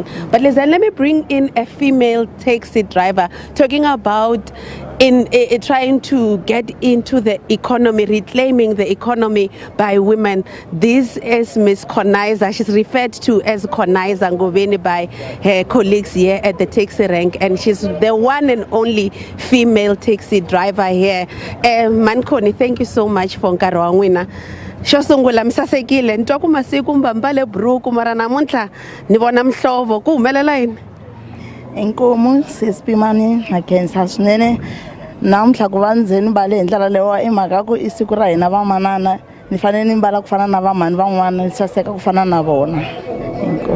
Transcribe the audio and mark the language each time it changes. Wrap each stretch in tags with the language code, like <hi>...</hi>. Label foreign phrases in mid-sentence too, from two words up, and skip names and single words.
<en>But listen, let me bring in a female taxi driver talking about trying to get into the economy, reclaiming the economy by women. This is Miss Konaiza. She's referred to as Konaiza Ngoveni by her colleagues here at the taxi rank, and she's the one and only female taxi driver here. Mankoni, thank you so much for nkarhi.</en> <ts>Xo sungula mi sasekile ni twa ku masiku mbambale buruku mara namuntlha ni vona mhlovo ku humelela yini inkomo sesipimani na khensa swinene namuntlha ku va ndzeni mbale hi ndlela leyo i mhaka ku i siku ra hina vamanana ni fanele ni mbala ku fana na vamhani van'wana ni saseka ku fana na vona inkomo</ts>